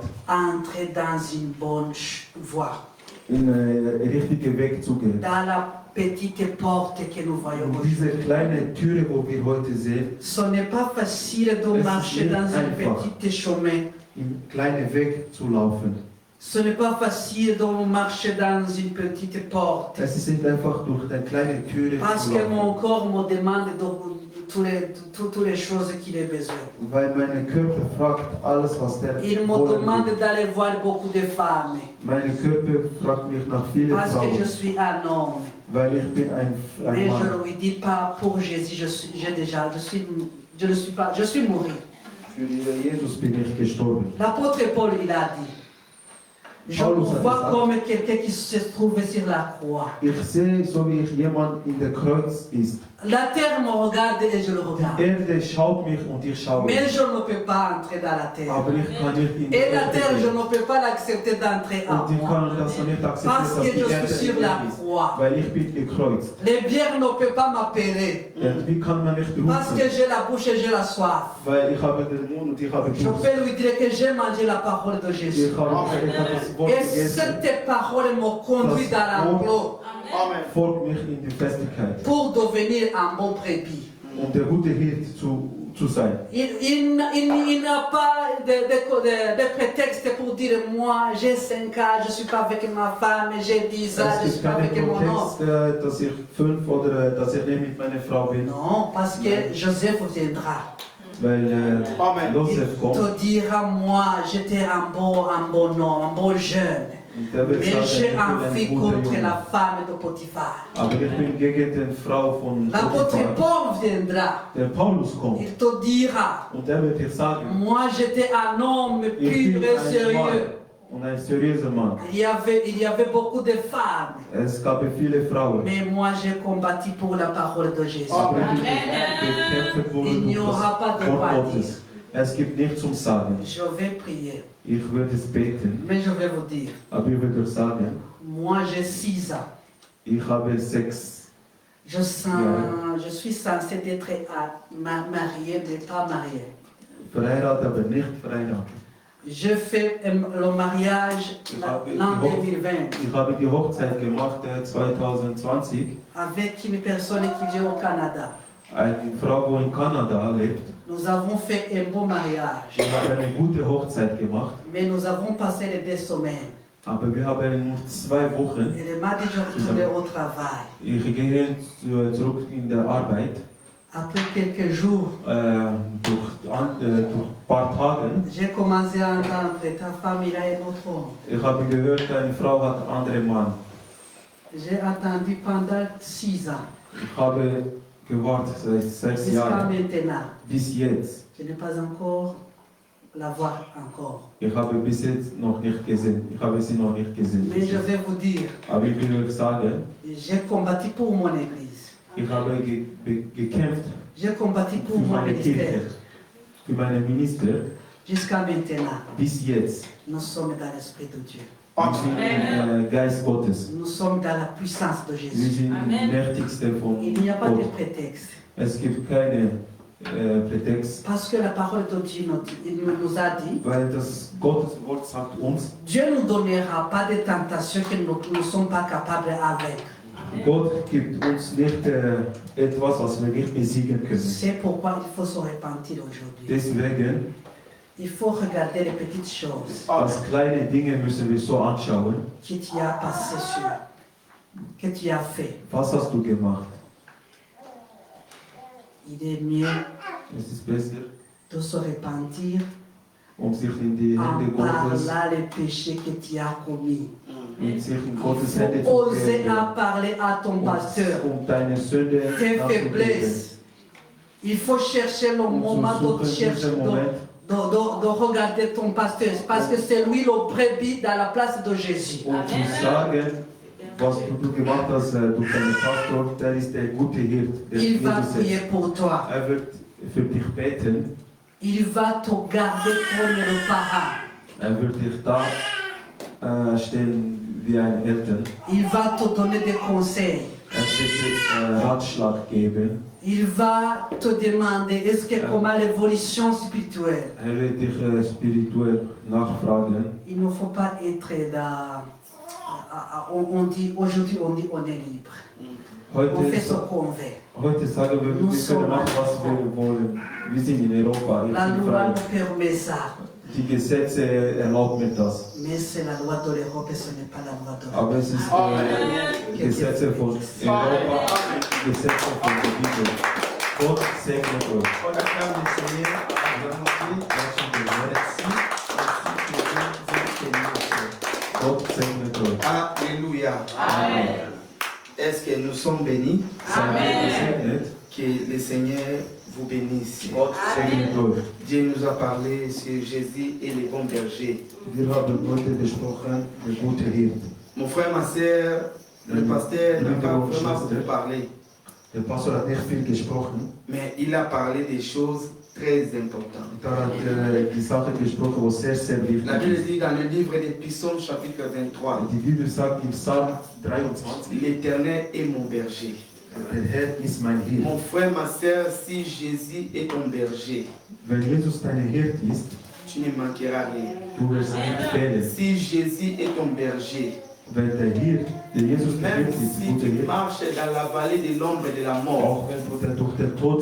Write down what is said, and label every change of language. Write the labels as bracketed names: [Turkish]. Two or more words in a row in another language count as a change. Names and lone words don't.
[French] Entrer dans une bonne voie. [German] in einen richtigen Weg zu gehen. [French] Dans la petite porte que nous voyons [German] Und [French] aujourd'hui. [German] diese kleine Türe, wo wir heute sehen, [French] Ce n'est pas facile de [German] Es [French] marcher [German] ist [French] dans [German] nicht [French] un [German] einfach. [French] petit chemin. [German] im kleinen Weg zu laufen. [French] Ce n'est pas facile de marcher dans une petite porte. [German] Es ist nicht einfach durch eine kleine Türe [French] Parce [German] zu [French] que mon [German] laufen. [French] corps me demande toutes les choses qu'il a besoin. [German] Weil mein Körper fragt alles, was der [French] Il me [German] wollen [French] demande [German] will. [French] d'aller voir beaucoup de femmes. [German] Mein Körper fragt mich nach vielen [French] Parce que je [German] Frauen, [French] suis un homme. [German] weil ich bin ein [French] Mais je [German] Mann. [French] ne lui dis pas pour Jésus, je ne suis pas, je suis mort. [German] Für Jesus bin ich gestorben. [French] L'apôtre Paul, il a dit, je [German] Paulus [French] vous [German] hat [French] vois [German] gesagt, [French] comme quelqu'un qui se trouve sur la croix. [German] Ich sehe, so wie ich jemand in der Kreuz ist. [French] La terre me regarde et je le [German] Die [French] regarde. [German] Erde schaut mich und ich schaue. [French] Mais je ne peux pas entrer dans la terre. [German] Aber ich kann nicht in die [French] Et la [German] Erde [French] terre, je [German] gehen. [French] ne peux pas l'accepter d'entrer en [German] Und ich [French] moi. [German] kann das nicht akzeptieren, [French] Parce [German] dass [French] que [German] die [French] je [German] Erde [French] suis sur [German] in [French] la [German] mir ist. [French] croix. [German] Weil ich bin gekreuzt. [French] Les bières ne peuvent pas m'appeler. [German] Denn wie kann man nicht [French] Parce que [German] rufen? [French] j'ai la bouche et j'ai la soif. [German] Weil ich habe den Mund und ich habe [French] Je [German] Durst. [French] peux lui dire que j'ai mangé la parole de Jésus. [German] Ich habe das Wort [French] Et [German] gegessen. [French] cette parole me conduit dans l'enclos [German] Amen. Folgt mich in die Festigkeit. [French] pour devenir un bon brebis. [German] Um der gute Hirt zu sein. [French] Il n'a pas de prétexte pour dire moi j'ai 5 ans, je ne suis pas avec ma femme, j'ai 10 ans, [German] Es [French] je ne suis [German] gibt [French] pas [German] keinen [French] avec mon homme. [German] Kontext, dass ich 5 oder dass ich nicht mit meiner Frau bin. [French] Non, parce que Joseph viendra. [German] Weil Amen. Josef [French] Il [German] kommt [French] te dira moi j'étais un bon homme, un bon jeune. [German] und der wird [French] Mais [German] sagen, [French] j'ai [German] ich bin [French] un [German] ein [French] fils [German] guter [French] contre [German] Junge. [French] la femme de Potiphar. [German] Aber ich bin gegen die Frau von [French] L'apôtre [German] Potiphar. [French] Paul viendra. [German] Der Paulus kommt [French] Il te dira [German] und der wird dir sagen, [French] moi j'étais un homme [German] ich [French] pur [German] bin [French] et [German] ein Mann [French] sérieux. [German] und ein seriöser Mann. [French] Il y avait beaucoup de femmes. [German] Es gab viele Frauen. [French] Mais moi, j'ai combattu pour la parole de Jésus. [German] Aber ich gekämpft wurde [French] Il n'y [German] durch [French] aura pas [German] das [French] de [German] Wort [French] quoi [German] Gottes. Es gibt nichts zum Sagen. [French] Je vais prier. [German] Ich würde es beten, [French] Mais je vais vous dire, [German] aber ich würde euch sagen, [French] moi j'ai 6 ans. [German] ich habe 6. [French] Je suis censée être mariée, mais pas mariée. [German] Verheiratet, aber nicht verheiratet. [French] Je fais le mariage l'an 2020 [German] Ich habe die Hochzeit gemacht 2020 [French] avec une personne qui vit au Canada. [German] Eine Frau, die in Kanada lebt, [French] Nous avons fait un beau mariage, [German] die hat eine gute Hochzeit gemacht, [French] mais nous avons passé les 2 semaines. [German] aber wir haben nur 2 Wochen. [French] Et le mardi, je retournais au travail. [German] Ich gehe zurück in der Arbeit. [French] Après quelques jours, [German] Durch ein paar Tage. [French] j'ai commencé à entendre ta femme, il a un autre homme. [German] Ich habe gehört, deine Frau hat einen anderen Mann. [French] J'ai attendu pendant 6 ans, [German] Ich habe gewartet seit 6 [French] jusqu'à [German] Jahren [French] maintenant. [German] bis jetzt. [French] Je n'ai pas encore la voir encore. [German] Ich habe bis jetzt noch nicht gesehen. Ich habe sie noch nicht gesehen. [French] Mais je vais vous dire, [German] Aber ich will euch sagen, [French] j'ai combattu pour mon église. [German] ich habe gekämpft [French] J'ai combattu [German] für [French] pour mon [German] meine [French] ministère. [German] Kirche, für meinen Minister. [French] Jusqu'à maintenant, [German] Bis jetzt. [French] nous sommes dans l'Esprit de Dieu. [German] Wir sind im Geist Gottes. [French] Nous sommes dans la puissance de [German] Wir [French] Jésus. [German] sind im Mächtigsten von [French] Il n'y a pas de [German] Gott. [French] prétexte. [German] Es gibt keine Prätext, [French] Parce que la parole de Dieu nous a dit, [German] weil das Gottes Wort sagt uns, [French] Dieu ne nous donnera pas de tentations que nous ne sommes pas capables avec. [German] Gott gibt uns nicht etwas, was wir nicht besiegen können. [French] C'est pourquoi il faut se repentir aujourd'hui. [German] Deswegen, [French] Il faut regarder les petites choses [German] als kleine Dinge müssen wir so anschauen. [French] que tu as passé sur, que tu as fait. [German] Was hast du gemacht? [French] Il est mieux [German] Es ist besser, [French] de se repentir [German] sich in die [French] en [German] Hände Gottes, [French] parlant les péchés que tu as commis. [German] in sich in Gottes [French] Il [German] Hände [French] faut [German] zu [French] oser [German] geben, [French] à parler à ton pasteur. [German] deine Sünde [French] Tes [German] nachzugeben. [French] faiblesses. Il faut chercher le moment [German] zu [French] de [German] suchen [French] chercher, [German] diesen Moment, [French] de regarder ton pasteur. Parce que c'est lui le brebis dans la place de Jésus. [German] zu sagen, was du gemacht hast durch deinen Pastor, der ist der gute Hirt, der [French] Il va [German] Jesus [French] prier [German] ist. [French] pour toi. [German] Wird für dich beten, [French] Il va te garder comme le parent. [German] wird dich da stehen wie ein Eltern. [French] Il va te donner des conseils. [German] Wird dir Ratschlag geben. [French] Il va te demander est-ce que comment l'évolution spirituelle. [German] Wird dich spirituell nachfragen. [French] Il ne faut pas être dans. On dit aujourd'hui on dit on est libre. On fait ce qu'on veut. [German] Heute sagen wir, wir können machen, was wir wollen. Wir sind in Europa. Ich [French] La [German] bin [French] loi [German] frei. [French] nous permet ça. [German] Die Gesetze erlauben mir das. [French] Mais c'est la loi de l'Europe et ce n'est pas la loi de l'Europe. [German] Aber es ist Gesetze von Europa, Gesetze von der Bibel. Gott segne euch. [French] On acclame le Seigneur. [German] Gott segne euch. [French] Alléluia. Amen. Est-ce que nous sommes bénis? [German] Seid gesegnet. [French] Que le Seigneur vous bénisse. [German] Gott segne euch. [French] Dieu nous a parlé sur Jésus et les bons bergers. [German] Wir haben heute besprochen, der gute Hirt. [French] Mon frère, ma soeur, le pasteur n'a pas vraiment beaucoup parlé, [German] Der Pastor hat nicht viel gesprochen. [French] mais il a parlé des choses très importantes. [German] Da hat die Sache gesprochen, was sehr, sehr wichtig [French] La Bible [German] ist. [French] dit dans le livre des Psaumes, chapitre 23, [German] Die Bibel sagt im Psalm 23, [French] l'Éternel est mon berger. [German] der Herr ist mein Hirt. [French] Mon frère, ma soeur, si Jésus est ton berger, [German] Wenn Jesus dein Hirt ist, [French] tu ne manqueras rien. [German] du wirst nicht fehlen. [French] Si Jésus est ton berger, [German] Wenn der Hirt, der Jesus der [French] même [German] Hirt ist, [French] si [German] gute [French] tu [German] Hirt, [French] marches dans la vallée de l'ombre de la mort, [German] auch wenn du durch den Tod